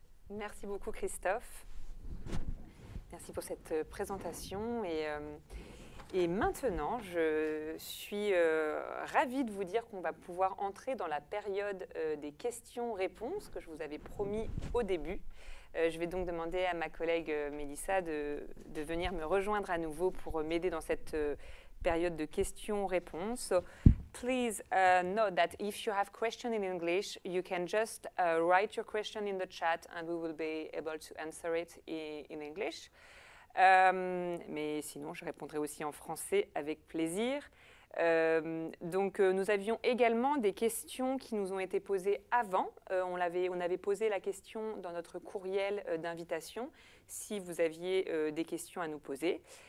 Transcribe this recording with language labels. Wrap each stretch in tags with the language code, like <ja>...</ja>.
<fr>Merci beaucoup Christophe. Merci pour cette présentation et maintenant je suis ravie de vous dire qu'on va pouvoir entrer dans la période des questions-réponses que je vous avais promis au début. Je vais donc demander à ma collègue Mélissa de venir me rejoindre à nouveau pour m'aider dans cette période de questions-réponses.</fr> <en>So, please note that if you have questions in English, you can just write your question in the chat and we will be able to answer it in English.</en> <fr>Mais sinon, je répondrai aussi en français avec plaisir. Nous avions également des questions qui nous ont été posées avant. On avait posé la question dans notre courriel d'invitation si vous aviez des questions à nous poser.</fr>